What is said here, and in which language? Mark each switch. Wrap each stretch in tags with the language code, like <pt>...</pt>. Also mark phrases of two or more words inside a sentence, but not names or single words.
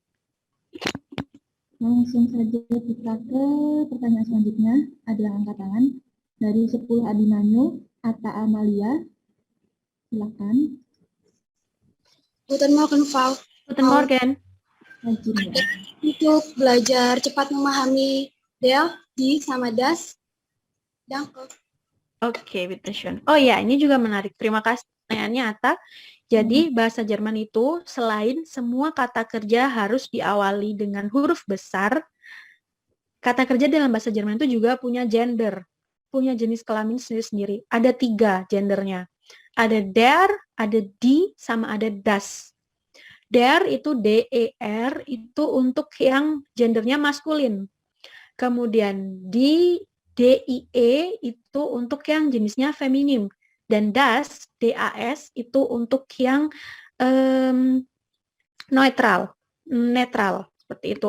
<id>Langsung saja kita ke pertanyaan selanjutnya. Ada yang angkat tangan. Dari 10 Abimanyu, Atta Amalia. Silakan.</id> <de>Guten Morgen, Frau. Guten Morgen.</de> <id>Rajin ya. Untuk belajar cepat memahami</id> <de>der, die,</de> <id>sama das. Danke. Oke, bitteschön. Oh ya, ini juga menarik. Terima kasih pertanyaannya, Atta. Jadi, bahasa Jerman itu selain semua kata kerja harus diawali dengan huruf besar, kata kerja dalam bahasa Jerman itu juga punya gender, punya jenis kelamin sendiri-sendiri. Ada 3 gendernya. Ada der, ada die, sama ada das. Der itu D-E-R, itu untuk yang gendernya maskulin. Kemudian die, D-I-E, itu untuk yang jenisnya feminim. Dan das, D-A-S, itu untuk yang netral, seperti itu.</id>